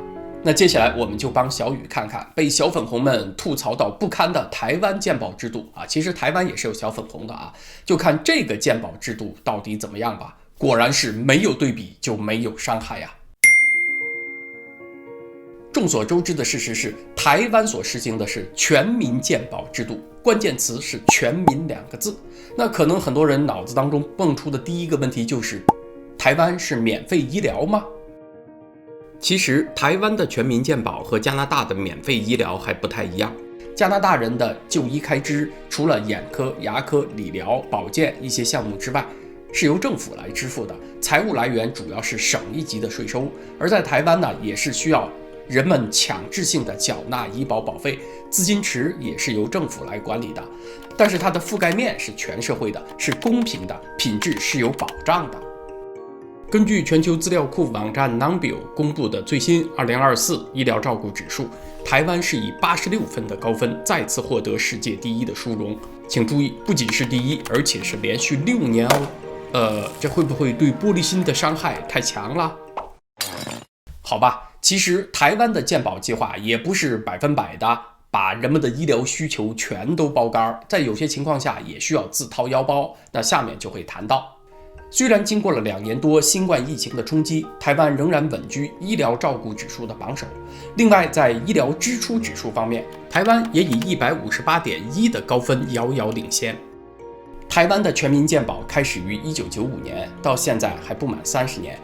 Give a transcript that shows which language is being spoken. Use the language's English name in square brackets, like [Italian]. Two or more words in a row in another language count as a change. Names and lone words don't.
[Chinese] 那接下来我们就幫小雨看看被小粉紅們吐槽到不堪的台灣健保制度啊，其實台灣也是有小粉紅的啊，就看這個健保制度到底怎麼樣吧。果然是沒有對比就沒有傷害呀。眾所周知的事實是，台灣所實行的是全民健保制度，關鍵詞是全民2個字。那可能很多人腦子當中蹦出的第一個問題就是，台灣是免費醫療嗎？其實台灣的全民健保和加拿大的免費醫療還不太一樣。加拿大人的就醫開支，除了眼科、牙科、理療、保健一些項目之外，是由政府來支付的，財務來源主要是省一級的稅收。而在台灣呢，也是需要人們強制性的繳納醫保保費，資金池也是由政府來管理的，但是它的覆蓋面是全社會的，是公平的，品質是有保障的。根據全球資料庫網站 Numbeo 公布的最新2024醫療照顧指數，台灣是以86分的高分再次獲得世界第一的殊榮。請注意，不僅是第一，而且是連續6年哦。這會不會對玻璃心的傷害太強了？好吧，其實台灣的健保計劃也不是100%的把人們的醫療需求全都包乾，在有些情況下也需要自掏腰包。那下面就會談到，雖然經過了2年多新冠疫情的衝擊，台灣仍然穩居醫療照顧指數的榜首。另外，在醫療支出指數方面，台灣也以158.1的高分遙遙領先。台灣的全民健保開始於1995年，到現在還不滿30年。